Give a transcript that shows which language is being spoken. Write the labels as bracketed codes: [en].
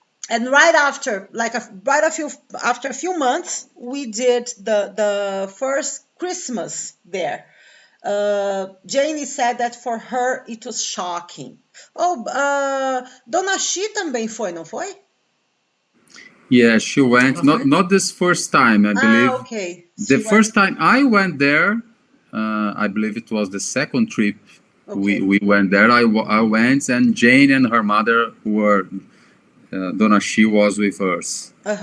[en] And right after, after a few months, we did the first Christmas there. Jane said that for her it was shocking. [pt] Dona Xi também foi, não foi? [en] Yeah, she went. Not this first time, I believe. Okay. The first time I went there, I believe it was the second trip. Okay. We went there. I went, and Jane and her mother were. Dona Xi was with us.